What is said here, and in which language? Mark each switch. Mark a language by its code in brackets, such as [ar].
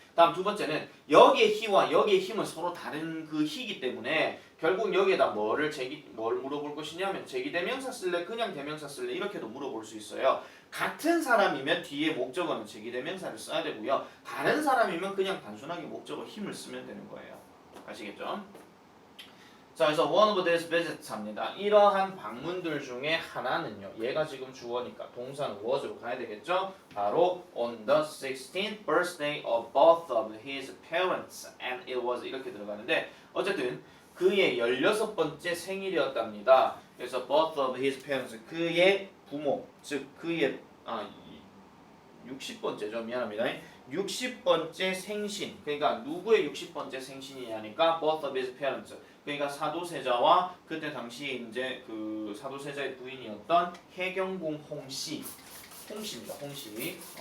[ko] 다음 두 번째는 여기의 희와 여기의 힘은 서로 다른 그 희이기 때문에 결국 여기에다 뭘 물어볼 것이냐면 제기대명사 쓸래 그냥 대명사 쓸래 이렇게도 물어볼 수 있어요. 같은 사람이면 뒤에 목적어는 제기대명사를 써야 되고요. 다른 사람이면 그냥 단순하게 목적어 힘을 쓰면 되는 거예요. 아시겠죠? 자, 그래서 [en] one of these visits [ko] 합니다. 이러한 방문들 중에 하나는요. 얘가 지금 주어니까 동사는 was로 가야 되겠죠? [en] 바로 on the 16th birthday of both of his parents and it was [ko] 이렇게 들어가는데 어쨌든 그의 16번째 생일이었답니다. 그래서 [en] both of his parents [ko] 그의 부모 즉 그의 60번째죠. 미안합니다. 60번째 생신 그러니까 누구의 60번째 생신이냐니까 [en] both of his parents [ko] 그러니까 사도세자와 그때 당시에 이제 그 사도세자의 부인이었던 해경궁 홍씨입니다. 홍씨.